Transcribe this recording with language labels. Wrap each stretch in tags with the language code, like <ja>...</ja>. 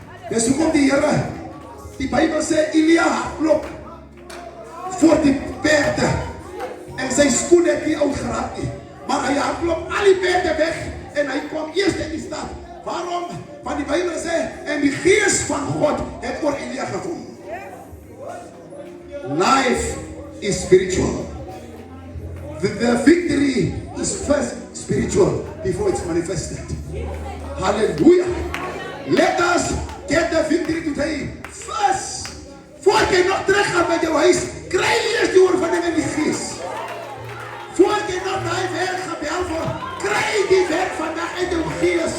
<af>Dis hoekom die Here, die Bybel sê Elia hardloop voor die perde en sy skoene het nie oud geraak nie. Maar hy hardloop al die perde weg en hy kwam eers in die stad. Waarom? Want die Bybel sê en die gees van God het oor Elia gekom.</af> <en>Life is spiritual. The victory is first spiritual before it's manifested. Hallelujah. Let us get the victory today first.</en> <af>Voordat jy nog terug gaan met jou huis, kry jy eers die oorwinning in die gees. Voordat jy nog die werk gebel word, kry die werk vandag in jou gees.</af>